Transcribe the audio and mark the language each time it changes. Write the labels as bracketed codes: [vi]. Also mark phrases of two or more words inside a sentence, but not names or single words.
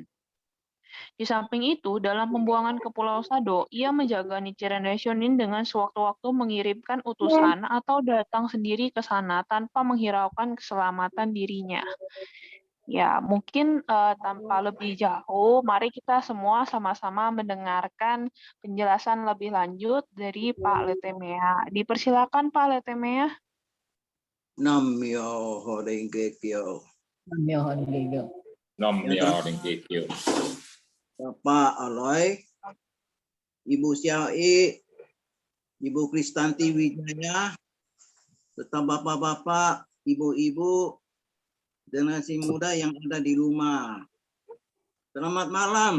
[id] Di samping itu, dalam pembuangan ke Pulau Sado, ia menjaga Nichiren Daishonin dengan sewaktu-waktu mengirimkan utusan atau datang sendiri ke sana tanpa menghiraukan keselamatan dirinya. Ya, mungkin tanpa lebih jauh, mari kita semua sama-sama mendengarkan penjelasan lebih lanjut dari Pak Letemea. Dipersilakan Pak Letemea. [ja] 南無妙法蓮華経. 南無妙法蓮華経. 南無妙法蓮華経. [id] Bapak Aloy, Ibu Xiaoi, Ibu Kristanti Wijaya, serta bapak-bapak, ibu-ibu, generasi muda yang ada di rumah. Selamat malam.